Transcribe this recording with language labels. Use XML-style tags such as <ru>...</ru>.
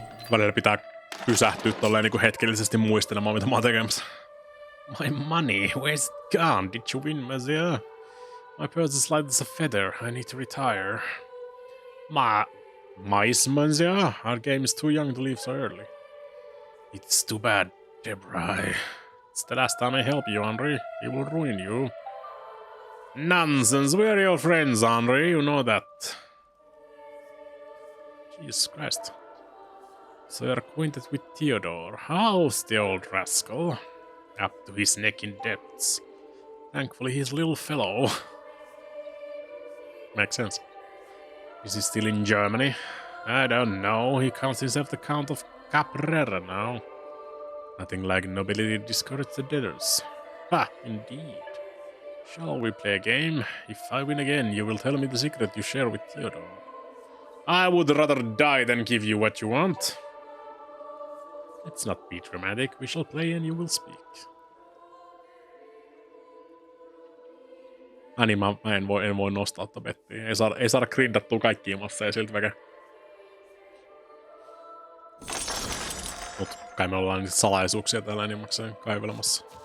<fi>Välillä pitää pysähtyä tolleen niinku hetkellisesti muistelemaan, mitä mä oon tekemässä.</fi> <en>My money, where's it gone? Did you win, monsieur? My purse is light as a feather. I need to retire. Mice, monsieur? Our game is too young to leave so early. It's too bad, Deborah. It's the last time I help you, Henri. It will ruin you. Nonsense, we're your friends, Henri. You know that. Jesus Christ. So you're acquainted with Theodore. How's the old rascal? Up to his neck in debts. Thankfully, he's a little fellow. Makes sense. Is he still in Germany? I don't know. He counts himself the Count of Caprera now. Nothing like nobility to discourage the debtors. Ha, indeed. Shall we play a game? If I win again, you will tell me the secret you share with Theodore. I would rather die than give you what you want. Let's not be dramatic. We shall play and you will speak.</en> <fi>Niin, mä en voi nostaa tapettia. Ei saada grindattua kaikkia masseja siltä väkeä. Mut kai me ollaan niitä salaisuuksia täällä enimmäkseen kaivelemassa.</fi>